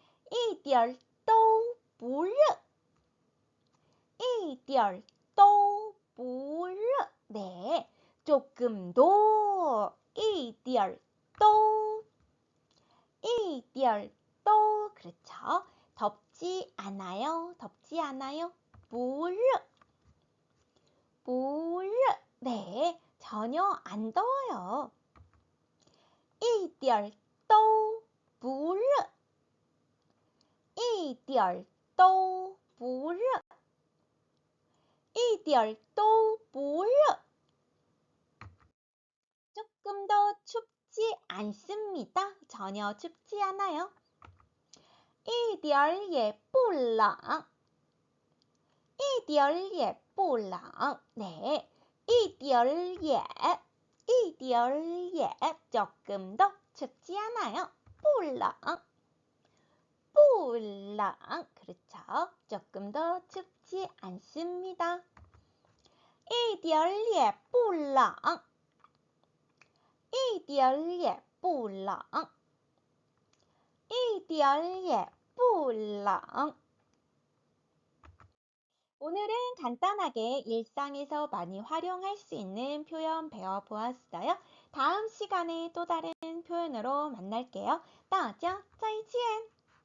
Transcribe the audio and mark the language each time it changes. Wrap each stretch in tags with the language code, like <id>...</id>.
<zh>一点儿都不热. 一点儿都不热. 네,</zh> <ko>네, 조금도,</ko> <zh>一点儿都, 一点儿都,</zh> <ko>그렇죠. 덥지 않아요, 덥지 않아요.</ko> <zh>不热, 不热,</zh> <ko>네, 전혀 안 더워요.</ko> <zh>一点儿都不热，一点儿都不热，一点儿都不热。</zh> <ko>조금 더 춥지 않습니다. 전혀 춥지 않아요.</ko> <zh>一点儿也不冷，一点儿也不冷。</zh> <ko>네,</ko> <zh>一点儿也，一点儿也</zh> <ko>조금 더 춥지 않아요.</ko> <zh>不冷。不冷,</zh> <ko>그렇죠. 조금 더 춥지 않습니다.</ko> <zh>一点儿也不冷，一点儿也不冷，一点儿也不冷。</zh> <ko>오늘은 간단하게 일상에서 많이 활용할 수 있는 표현 배워보았어요. 다음 시간에 또 다른 표현으로 만날게요.</ko> <zh>大家再见!</zh>